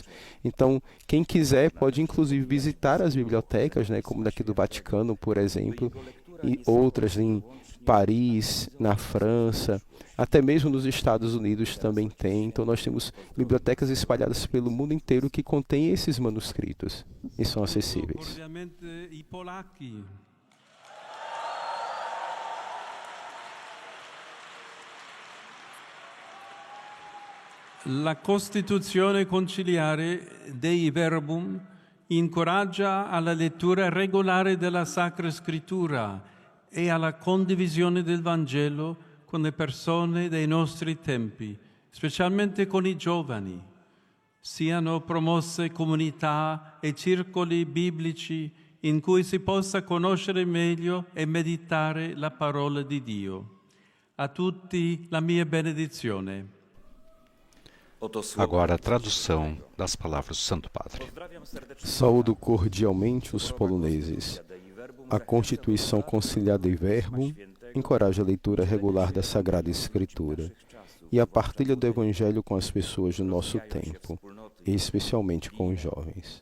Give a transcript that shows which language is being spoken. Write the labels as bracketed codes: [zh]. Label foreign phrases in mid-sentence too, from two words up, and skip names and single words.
[pt] Então, quem quiser pode inclusive visitar as bibliotecas, né, como daqui do Vaticano, por exemplo, e outras em Paris, na França, até mesmo nos Estados Unidos também tem. Então, nós temos bibliotecas espalhadas pelo mundo inteiro que contêm esses manuscritos e são acessíveis. [it] La Costituzione conciliare Dei Verbum incoraggia alla lettura regolare della Sacra Scrittura e alla condivisione del Vangelo con le persone dei nostri tempi, specialmente con i giovani. Siano promosse comunità e circoli biblici in cui si possa conoscere meglio e meditare la parola di Dio. A tutti la mia benedizione. [pt] Agora a tradução das palavras do Santo Padre. Saúdo cordialmente os poloneses. A Constituição Conciliar Dei Verbum encoraja a leitura regular da Sagrada Escritura e a partilha do Evangelho com as pessoas do nosso tempo, e especialmente com os jovens.